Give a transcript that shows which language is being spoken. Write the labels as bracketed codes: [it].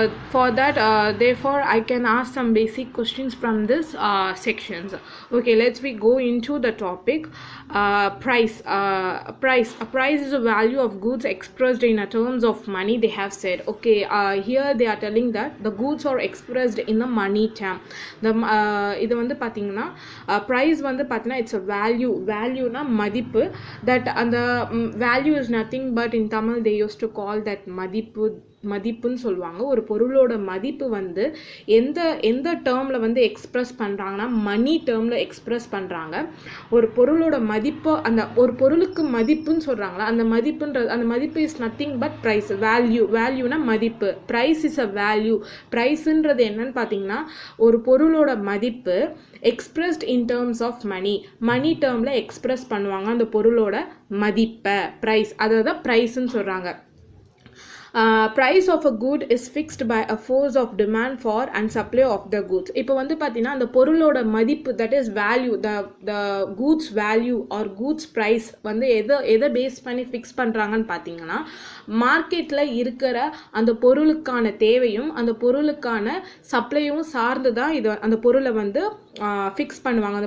[en] For that, therefore I can ask some basic questions from this sections. Okay, let's go into the topic. Price. A price is a value of goods expressed in terms of money, they have said. Okay, here they are telling that the goods are expressed in the money term. [ta] இது வந்து பார்த்தீங்கன்னா price வந்து பார்த்தீங்கன்னா [en] it's a value [ta] na மதிப்பு. [en] That [ta] அந்த [en] value is nothing but in Tamil they used to call that [ta] மதிப்புன்னு சொல்லுவாங்க. ஒரு பொருளோட மதிப்பு வந்து எந்த டேர்மில் வந்து எக்ஸ்பிரஸ் பண்ணுறாங்கன்னா மணி டேர்மில் எக்ஸ்பிரஸ் பண்ணுறாங்க. ஒரு பொருளோட மதிப்பு, அந்த ஒரு பொருளுக்கு மதிப்புன்னு சொல்கிறாங்களா, அந்த மதிப்பு [en] Is nothing but price. [ta] வேல்யூனா மதிப்பு. [en] Price is a value. [ta] ப்ரைஸுன்றது என்னன்னு பார்த்தீங்கன்னா ஒரு பொருளோட மதிப்பு [en] expressed in terms of money [ta] டேர்மில் எக்ஸ்பிரஸ் பண்ணுவாங்க அந்த பொருளோட மதிப்பை. ப்ரைஸ், அதை தான் ப்ரைஸ்ன்னு சொல்கிறாங்க. [en] Price of a good is fixed by a force of demand for and supply of the goods. [ta] இப்போ வந்து பார்த்தீங்கன்னா அந்த பொருளோட மதிப்பு, [en] that is value, the goods value or goods price [ta] வந்து எதை பேஸ் பண்ணி ஃபிக்ஸ் பண்ணுறாங்கன்னு பார்த்தீங்கன்னா மார்க்கெட்டில் இருக்கிற அந்த பொருளுக்கான தேவையும் அந்த பொருளுக்கான சப்ளையும் சார்ந்து தான் இது அந்த பொருளை வந்து ஃபிக்ஸ் பண்ணுவாங்க.